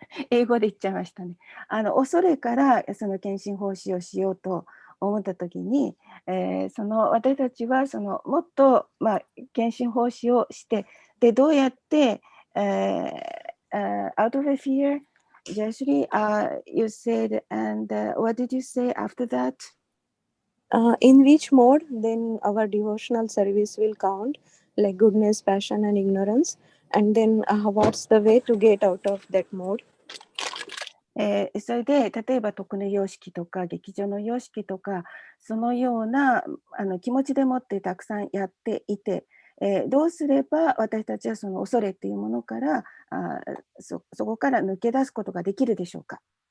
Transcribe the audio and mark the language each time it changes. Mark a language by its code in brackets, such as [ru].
[ja] 英語で言っちゃいましたね。恐れからその献身奉仕をしようと思ったときに、その私たちはそのもっと、献身奉仕をして、で、どうやって、 [en] out of fear, Jayashree, you said, and what did you say after that? In which mode then our devotional service will count, like goodness, passion, and ignorance, and then what's the way to get out of that mode? [ja] それで例えば徳の様式とか劇場の様式とかそのような気持ちでもってたくさんやっていて、どうすれば私たちはその恐れっていうものからそこから抜け出すことができるでしょうか。